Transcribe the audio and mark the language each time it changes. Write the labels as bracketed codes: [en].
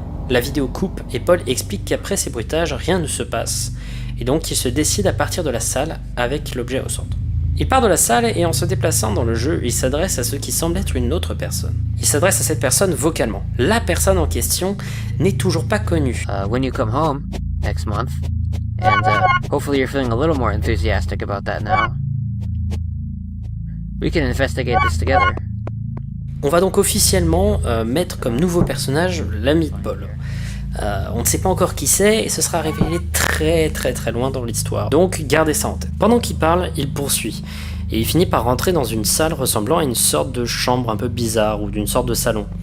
[fr] La vidéo coupe et Paul explique qu'après ces bruitages, rien ne se passe, et donc il se décide à partir de la salle avec l'objet au centre. Il part de la salle et en se déplaçant dans le jeu, il s'adresse à ce qui semble être une autre personne. Il s'adresse à cette personne vocalement. La personne en question n'est toujours pas connue. [en] When you come home next month, and hopefully you're feeling a little more enthusiastic about that now, we can investigate this together. [fr] On va donc officiellement mettre comme nouveau personnage l'ami de Paul. On ne sait pas encore qui c'est et ce sera révélé très loin dans l'histoire. Donc gardez ça en tête. Pendant qu'il parle, il poursuit. Et il finit par rentrer dans une salle ressemblant à une sorte de chambre un peu bizarre ou d'une sorte de salon.